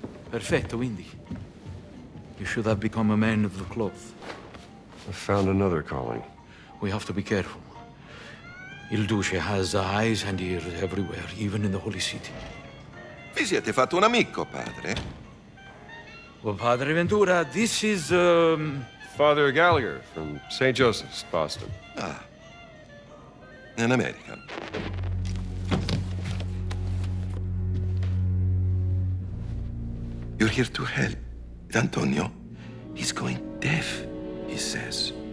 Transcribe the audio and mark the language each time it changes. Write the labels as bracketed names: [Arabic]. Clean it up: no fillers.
[Italian] Perfetto, Indy. [English] You should have become a man of the cloth. I found another calling. We have to be careful. Il Duce has eyes and ears everywhere, even in the Holy City. [Italian] Vi siete fatto un amico, padre? [English] Well, Padre Ventura, this is, Father Gallagher from St. Joseph's, Boston. Ah. An American. You're here to help. Antonio, he's going deaf, he says.